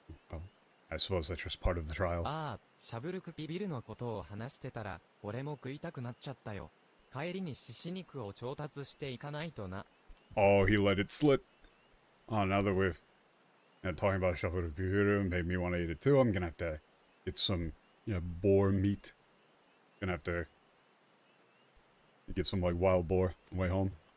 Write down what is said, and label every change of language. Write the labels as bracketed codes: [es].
[en] Well, I suppose that's just part of the trial. [ja] ああ、シャブルクピビルのことを話してたら、俺も食いたくなっちゃったよ。帰りに獅子肉を調達していかないとな。 [en] Oh, he let it slip. Oh, now that we're talking about Shaburuk Pibiru, made me want to eat it too. I'm gonna have to get some boar meat. Gonna have to get some like wild boar on the way home.